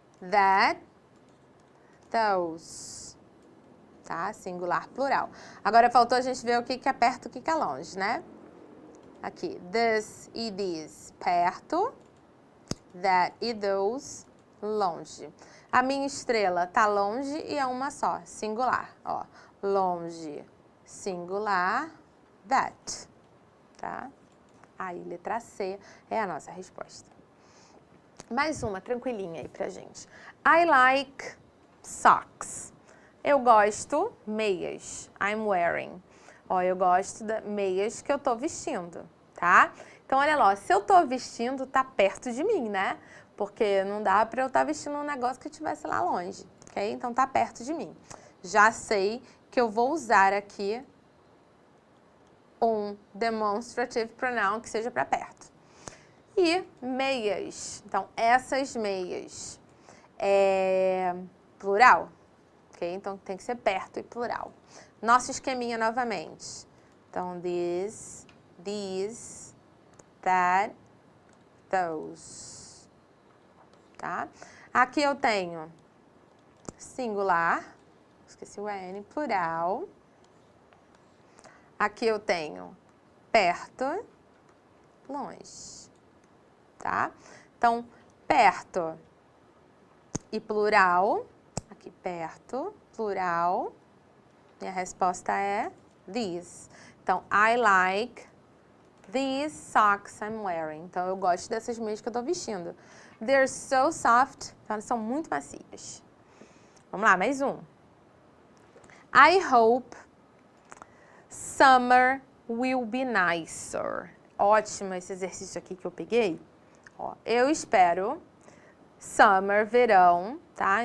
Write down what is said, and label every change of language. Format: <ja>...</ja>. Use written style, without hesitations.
<en>That, those.</en> <pt>tá? Singular, plural. Agora faltou a gente ver o que é perto e o que é longe, né? Aqui, this e these, perto. That e those, longe. A minha estrela tá longe e é uma só, singular. Ó, longe, singular, that, tá? Aí, letra C é a nossa resposta. Mais uma, tranquilinha aí pra gente.</pt> <en>I like socks.</en> <pt>Eu gosto meias.</pt> <en>I'm wearing.</en> <pt>Ó, eu gosto de meias que eu tô vestindo, tá? Então, olha lá, se eu tô vestindo, tá perto de mim, né? Porque não dá pra eu estar vestindo um negócio que estivesse lá longe, ok? Então, tá perto de mim. Já sei que eu vou usar aqui um demonstrative pronoun que seja pra perto. E meias. Então, essas meias é plural, ok? Então, tem que ser perto e plural. Nosso esqueminha novamente. Então,</pt> <en>this, these, that, those.</en> <pt>Tá? Aqui eu tenho singular, esqueci o N, plural. Aqui eu tenho perto, longe. Tá? Então, perto e plural. Aqui, perto, plural. Minha resposta é these. Então,</pt> <en>I like these socks I'm wearing.</en> <pt>Então, eu gosto dessas meias que eu tô vestindo.</pt> <en>They're so soft.</en> <pt>Então, elas são muito macias. Vamos lá, mais um.</pt> <en>I hope summer will be nicer.</en> <pt>Ótimo esse exercício aqui que eu peguei. Ó, eu espero summer, verão, tá?</pt>